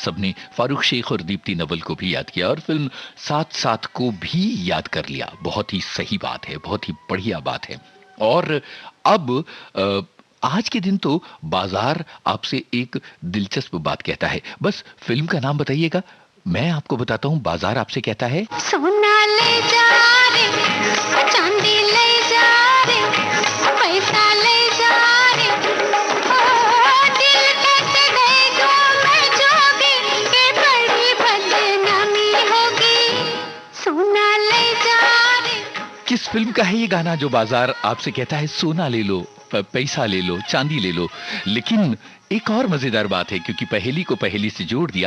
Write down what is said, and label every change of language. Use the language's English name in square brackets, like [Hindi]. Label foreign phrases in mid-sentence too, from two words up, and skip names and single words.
[Hindi] सबने फारूक शेख और दीप्ति नवल को भी याद किया और फिल्म साथ साथ को भी याद कर लिया। बहुत ही सही बात है, बहुत ही बढ़िया बात है। और अब आज के दिन तो बाजार आपसे एक दिलचस्प बात कहता है। बस फिल्म का नाम बताइएगा, मैं आपको बताता हूँ बाजार आपसे कहता है। सोना ले जा रे, चांदी ले जा रे, पैसा ले जा रे, दिल कैसे दे दूं मैं जोगी, ये बड़ी बदनामी होगी। सोना ले जा रे। किस फिल्म का है ये गाना जो बाजार आपसे कहता है सोना ले लो, पैसा ले लो, चांदी ले लो? लेकिन एक और मजेदार बात है, क्योंकि पहेली को पहेली से जोड़ दिया।